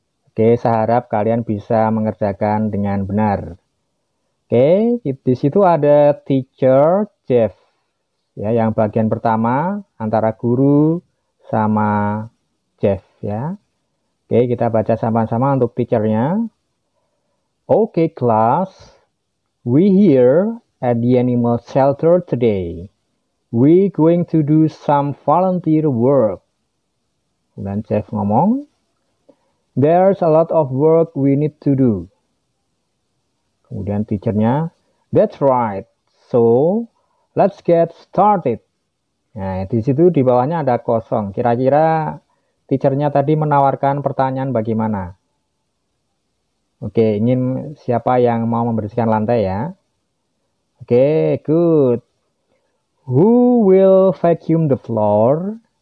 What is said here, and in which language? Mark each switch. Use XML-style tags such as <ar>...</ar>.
<id>Oke, saya harap kalian bisa mengerjakan dengan benar. Oke, di situ ada teacher Jeff. Ya, yang bagian pertama antara guru sama Jeff ya. Oke, kita baca sama-sama untuk teachernya.</id> <en>Okay, class. We here at the animal shelter today. We going to do some volunteer work.</en> <id>Dan Jeff ngomong,</id> <en>there's a lot of work we need to do.</en> <id>Kemudian teachernya,</id> <en>that's right. So, let's get started.</en> <id>Nah, di situ di bawahnya ada kosong. Kira-kira teachernya tadi menawarkan pertanyaan bagaimana? Oke, ingin siapa yang mau membersihkan lantai ya?</id> <en>Oke, good. Who will vacuum the floor?</en>